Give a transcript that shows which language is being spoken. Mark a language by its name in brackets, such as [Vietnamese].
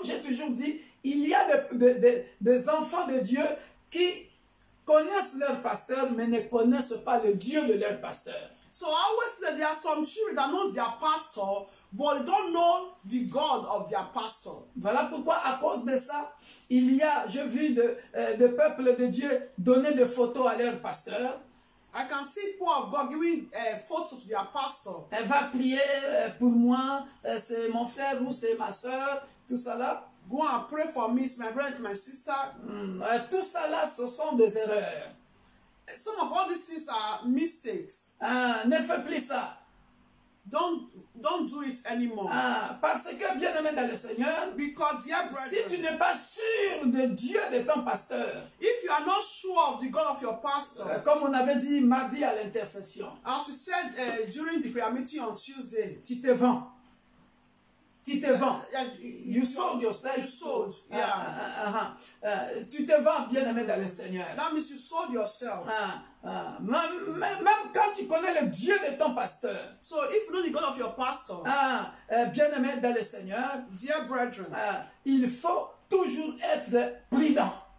[French] J'ai toujours dit, il y a des enfants de Dieu qui connaissent leur pasteur, mais ne connaissent pas le Dieu de leur pasteur. [English] So I always say that there are some children that knows their pastor, but they don't know the God of their pastor. [French] Voilà pourquoi, à cause de ça, j'ai vu de peuples de Dieu donner des photos à leur pasteur. [English] I can see people of God giving a photo to their pastor. [French] Elle va prier pour moi, c'est mon frère ou c'est ma soeur, tout ça là. [English] Go and pray for me, it's my brother, it's my sister. [French] Tout ça là, ce sont des erreurs. [English] Some of all these things are mistakes. [French] Ne fais plus ça. [English] Don't do it anymore. [French] Parce que, bien-aimé dans le Seigneur, [English] Because, dear [French] si tu [English] brethren, [French] n'es pas sûr de Dieu de ton pasteur, [English] if you are not sure of the God of your pastor, [French] comme on avait dit mardi à l'intercession, [English] as we said during the prayer meeting on Tuesday, [French] tu te vends. Tu te vends. [English] You you sold yourself. You sold, yeah. [French] Tu te vends, bien-aimé dans le Seigneur. [English] That means you sold yourself. [French] Même quand tu connais le Dieu de ton pasteur, [English] So if you know the God of your pastor, [French] bien-aimé dans le Seigneur, [English] dear brethren, [French] il faut toujours être prudent.